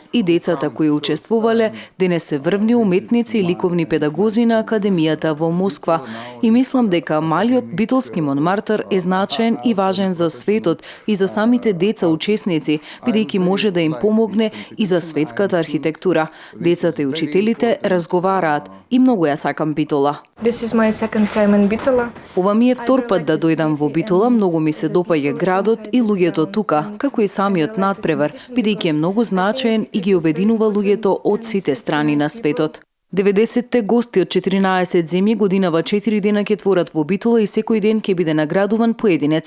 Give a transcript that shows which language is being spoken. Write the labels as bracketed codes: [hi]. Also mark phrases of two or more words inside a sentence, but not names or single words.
[mk] И децата кои учествувале денес се врвни уметници и ликовни педагози на Академијата во Москва. И мислам дека малиот битолски Монмартр е значаен и важен за светот и за самите деца учесници, бидејќи може да им помогне и за светската архитектура. Децата и учителите разговараат и многу ја сакам Битола. [en] This is my second time in Bitola. [mk] Ова ми е втор пат да дојдам во Битола, многу ми се допаѓа градот и луѓето тука, како и самиот надпревар, бидејќи е многу значаен и ги обединува луѓето од сите страни на светот. 90-те гости од 14 земји годинава 4 дена ќе творат во Битола и секој ден ќе биде наградуван поединец.